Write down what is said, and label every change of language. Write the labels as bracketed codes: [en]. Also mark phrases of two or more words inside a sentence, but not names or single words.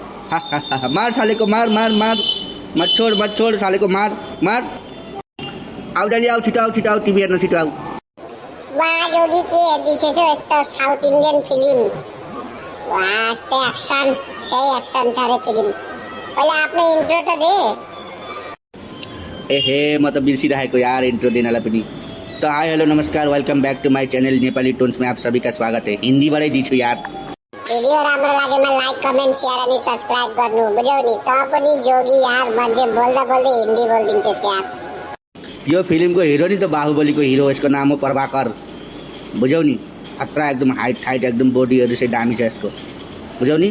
[hi] मार साले को, मार मार मार, मत छोड़ साले को, मार मार। आओ जल्दी आओ, [ne] छिटाओ टिभी हेर्न छिटो आऊ। वाह जोगी के दिसेछौ यस्तो [en] South Indian film. [ne] वाह यस्तो एक्सन, सही एक्सन छ रे फिल्म। पहिला आफ्नो इन्ट्रो त दे। एहे म त बिर्सिरहेको यार इन्ट्रो दिनलाई पनि। [hi] तो [en] hi hello [hi] नमस्कार, [en] welcome back to my channel [hi] नेपाली टोन्स में आप सभी का स्वागत है। [ne] हिन्दीबाटै दिन्छु यार। भिडियो राम्रो लागेमा [en] like comment share [ne] अनि सब्स्क्राइब गर्नु बुझ्यौ नि। त पनि जोगी यार मान्छे बोल्दा बोल्दै हिन्दी बोलिदिन्छस् यार। यो फिल्मको हिरो नि त बाहुबलीको हिरो, यसको नाम हो प्रभाकर, बुझ्यौ नि। खतरा एकदम हाइट एकदम बॉडीहरु चाहिँ दामी छ यसको, बुझ्यौ नि।